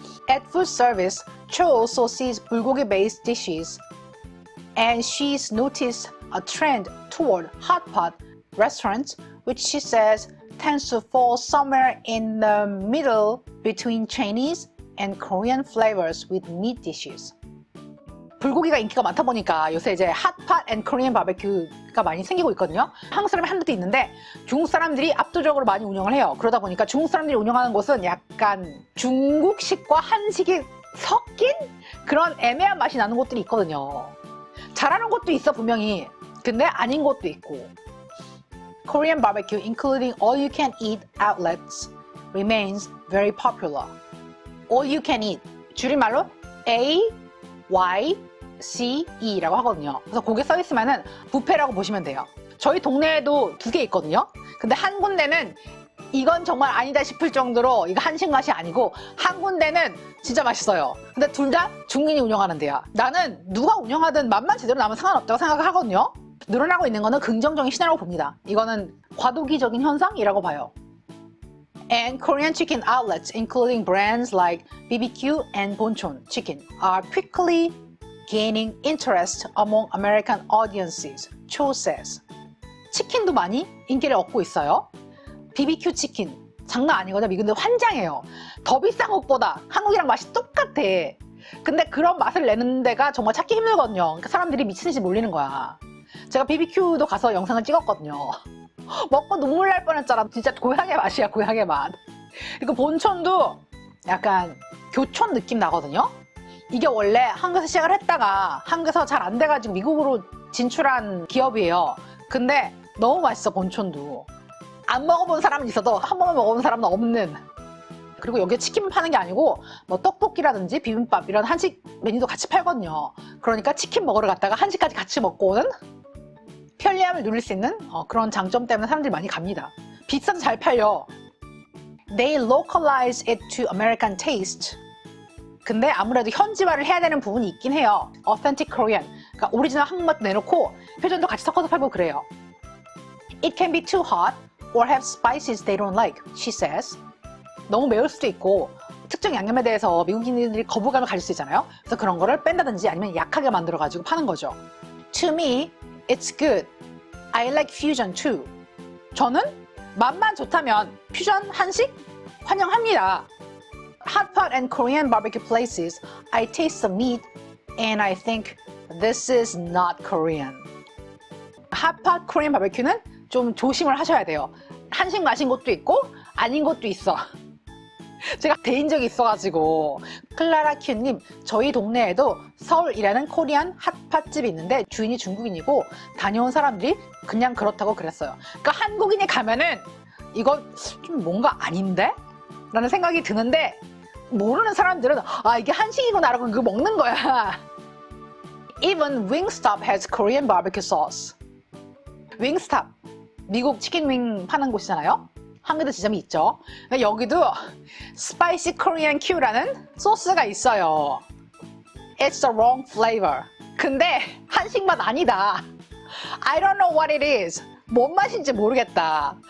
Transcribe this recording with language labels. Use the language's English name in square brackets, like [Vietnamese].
[English] At food service, Cho also sees bulgogi-based dishes, and she's noticed a trend toward hot pot restaurants, which she says tends to fall somewhere in the middle between Chinese and Korean flavors with meat dishes. [Korean] 불고기가 인기가 많다 보니까 요새 이제 핫팟 앤 코리안 바베큐가 많이 생기고 있거든요. 한국 사람이 한두 대 있는데 중국 사람들이 압도적으로 많이 운영을 해요. 그러다 보니까 중국 사람들이 운영하는 곳은 약간 중국식과 한식이 섞인 그런 애매한 맛이 나는 곳들이 있거든요. 잘하는 곳도 있어 분명히. 근데 아닌 곳도 있고. [English] Korean barbecue, including all-you-can-eat outlets, remains very popular. [Korean] All-you-can-eat, 줄임말로 AYCE라고 하거든요. 그래서 거기에 써 있으면은 뷔페라고 보시면 돼요. 저희 동네에도 2개 있거든요. 근데 한 군데는 이건 정말 아니다 싶을 정도로 이거 한식 맛이 아니고 한 군데는 진짜 맛있어요. 근데 둘 다 중국인이 운영하는 데야. 나는 누가 운영하든 맛만 제대로 나면 상관없다고 생각을 하거든요. 늘어나고 있는 거는 긍정적인 신호라고 봅니다. 이거는 과도기적인 현상이라고 봐요. [English] And Korean chicken outlets, including brands like BBQ and Bonchon chicken, are quickly gaining interest among American audiences, Cho says. [Korean] 치킨도 많이 인기를 얻고 있어요. BBQ 치킨, 장난 아니거든요. 미국인들 환장해요. 더 비싼 것보다 한국이랑 맛이 똑같아. 근데 그런 맛을 내는 데가 정말 찾기 힘들거든요. 그러니까 사람들이 미친듯이 몰리는 거야. 제가 BBQ도 가서 영상을 찍었거든요. 먹고 눈물 날 뻔했잖아. 진짜 고향의 맛이야, 고향의 맛. 그리고 본촌도 약간 교촌 느낌 나거든요. 이게 원래 한국에서 시작을 했다가 한국에서 잘 안 돼가지고 미국으로 진출한 기업이에요. 근데 너무 맛있어, 본촌도. 안 먹어본 사람은 있어도 한 번만 먹어본 사람은 없는. 그리고 여기에 치킨 파는 게 아니고 뭐 떡볶이라든지 비빔밥 이런 한식 메뉴도 같이 팔거든요. 그러니까 치킨 먹으러 갔다가 한식까지 같이 먹고 오는 편리함을 누릴 수 있는 그런 장점 때문에 사람들이 많이 갑니다. 비싸도 잘 팔려. [English] They localize it to American taste. [Korean] 근데 아무래도 현지화를 해야 되는 부분이 있긴 해요. [English] Authentic Korean. [Korean] 그러니까 오리지널 한국맛도 내놓고 표준도 같이 섞어서 팔고 그래요. [English] It can be too hot or have spices they don't like, she says. [Korean] 너무 매울 수도 있고 특정 양념에 대해서 미국인들이 거부감을 가질 수 있잖아요. 그래서 그런 거를 뺀다든지 아니면 약하게 만들어가지고 파는 거죠. [English] To me, it's good. I like fusion too. [Korean] 저는 맛만 좋다면 퓨전 한식 환영합니다. [English] Hot pot and Korean barbecue places, I taste the meat and I think this is not Korean. [Korean] Hot pot Korean barbecue는 좀 조심을 하셔야 돼요. 한식 맛인 곳도 있고 아닌 곳도 있어. 제가 대인 적이 있어가지고. 클라라 큐님, 저희 동네에도 서울이라는 코리안 핫팟집이 있는데 주인이 중국인이고 다녀온 사람들이 그냥 그렇다고 그랬어요. 그러니까 한국인이 가면은 이거 좀 뭔가 아닌데? 라는 생각이 드는데 모르는 사람들은 아 이게 한식이구나 라고 그거 먹는 거야. [English] Even Wingstop has Korean barbecue sauce. [Korean] Wingstop, 미국 치킨윙 파는 곳이잖아요. 한국에도 지점이 있죠. 여기도 Spicy Korean Q라는 소스가 있어요. [English] It's the wrong flavor. [Korean] 근데 한식 맛 아니다. [English] I don't know what it is. [Korean] 뭔 맛인지 모르겠다.